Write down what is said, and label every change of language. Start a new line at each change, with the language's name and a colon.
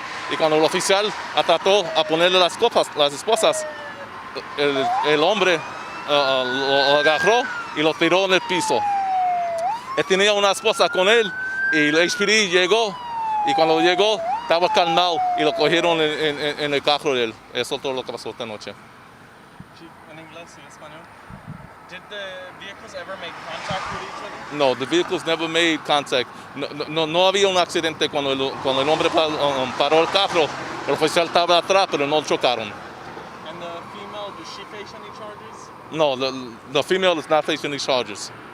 Spanish: Y cuando el oficial trató a ponerle las esposas, el hombre lo agarró y lo tiró en el piso. Él tenía una esposa con él, y el HPD llegó, y cuando llegó estaba calmado y lo cogieron en el carro de él. Eso es todo lo que pasó esta noche. Chief, en inglés y español.
English: Did the vehicles ever make contact with each other? No, the vehicles never made contact.
Spanish: No había un accidente cuando el hombre paró el carro. El oficial estaba atrás, pero no chocaron.
English: And the female, does she face any charges? No, the female is not facing any charges.